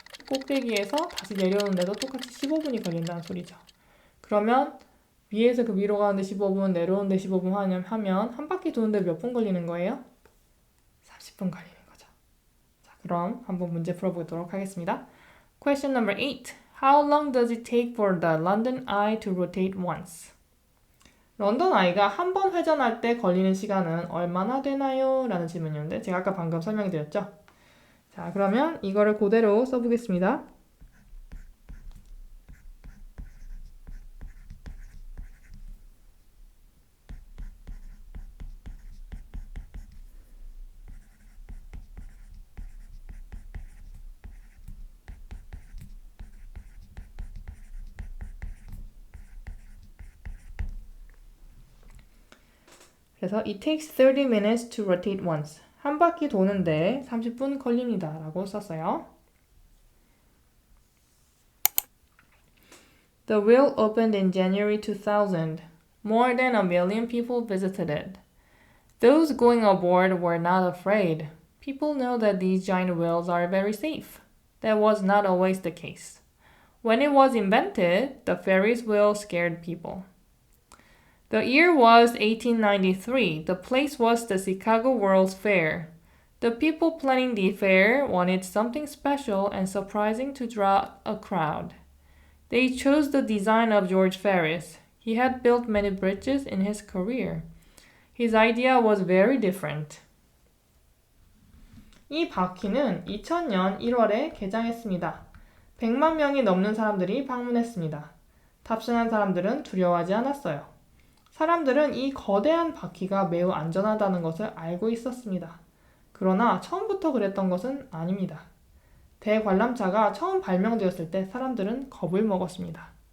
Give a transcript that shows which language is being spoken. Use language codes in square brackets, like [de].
[ko] 꼭대기에서 다시 내려오는데도 똑같이 15분이 걸린다는 소리죠. 그러면 위에서 그 위로 가는데 15분, 내려오는데 15분 하면 한 바퀴 도는데 몇 분 걸리는 거예요? 30분 걸리는 거죠. 자, 그럼 한번 문제 풀어보도록 하겠습니다. [en] Question number 8. How long does it take for the London Eye to rotate once? [ko] 런던 아이가 한 번 회전할 때 걸리는 시간은 얼마나 되나요? 라는 질문이었는데 제가 아까 방금 설명해 드렸죠? 자, 그러면 이거를 그대로 써보겠습니다. 그래서 [en] it takes 30 minutes to rotate once. [ko] 한 바퀴 도는데 30분 걸립니다. 라고 썼어요. [en] The wheel opened in January 2000. More than 1,000,000 people visited it. Those going aboard were not afraid. People know that these giant wheels are very safe. That was not always the case. When it was invented, the Ferris wheel scared people. The year was 1893. The place was the Chicago World's Fair. The people planning the fair wanted something special and surprising to draw a crowd. They chose the design of George Ferris. He had built many bridges in his career. His idea was very different. [ko] 이 바퀴는 2000년 1월에 개장했습니다. 100만 명이 넘는 사람들이 방문했습니다. 탑승한 사람들은 두려워하지 않았어요. 사람들은 이 거대한 바퀴가 매우 안전하다는 것을 알고 있었습니다. 그러나 처음부터 그랬던 것은 아닙니다. 대관람차가 처음 발명되었을 때 사람들은 겁을 먹었습니다.